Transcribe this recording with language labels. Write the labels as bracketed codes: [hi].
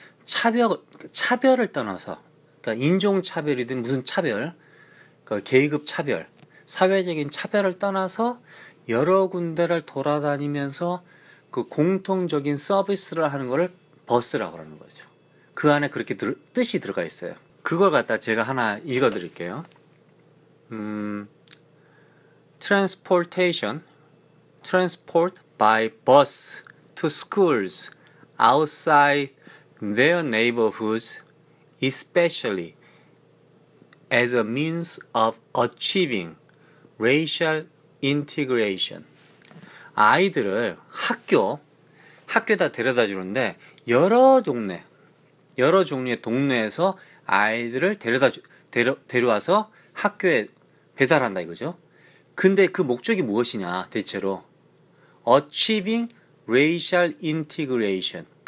[ko] 차별을 떠나서, 그러니까 인종차별이든 무슨 차별, 그러니까 계급 차별, 사회적인 차별을 떠나서 여러 군데를 돌아다니면서 그 공통적인 서비스를 하는 거를 버스라고 하는 거죠. 그 안에 그렇게 뜻이 들어가 있어요. 그걸 갖다 제가 하나 읽어 드릴게요. [en] Transportation, transport by bus to schools outside their neighborhoods, especially as a means of achieving racial integration. [ko] 아이들을 학교에다 데려다 주는데 여러 종류의 동네에서 아이들을 데려와서 학교에 배달한다 이거죠. 근데 그 목적이 무엇이냐 대체로 [en] achieving racial integration.